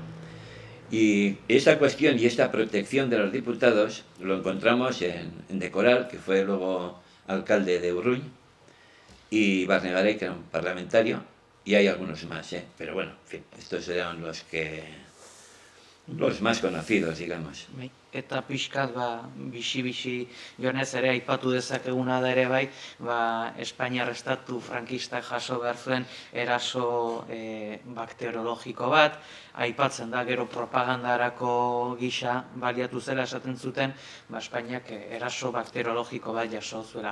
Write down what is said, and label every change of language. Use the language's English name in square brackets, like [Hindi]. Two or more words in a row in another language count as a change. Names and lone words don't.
[Spanish] Y esa cuestión y esta protección de los diputados lo encontramos en De Coral, que fue luego alcalde de Urruñ, y Barnegaray, que era un parlamentario, y hay algunos más, pero en fin, estos eran los más conocidos, digamos. [Basque] Eta pixkat, bixi joanez ere aipatu dezakeguna da ere bai, Espainiar estatu frankistak jaso behar zuen eraso bakteriologiko bat, aipatzen da gero propagandarako gisa baliatu zela esaten zuten, Espainiak eraso bakteriologiko bat jaso zuela.